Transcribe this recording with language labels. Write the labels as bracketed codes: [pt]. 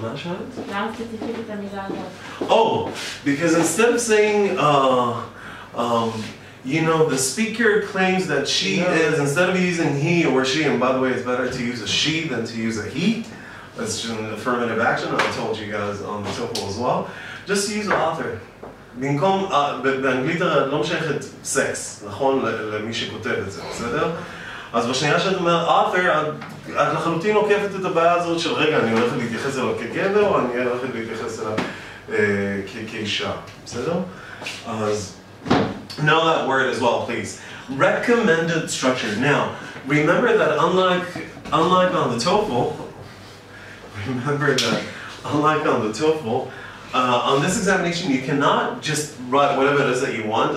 [en] Oh, because instead of saying, the speaker claims that she is, instead of using he or she, and by the way, it's better to use a she than to use a he. That's just an affirmative action. I told you guys on the TOEFL as well. Just use author. [he] במקום, באנגלית לא משייכת סקס, נכון, למי שכותב את זה, בסדר? אז בשנייה שאת אומרת author, את לחלוטין עוקפת את הבעיה הזאת של רגע, אני הולכת להתייחס אליו כגבר, או אני הולכת להתייחס אליו כאישה, בסדר? [en] אז, know that word as well, please. Recommended structure. Now, remember that unlike on the TOEFL, on this examination, you cannot just write whatever it is that you want.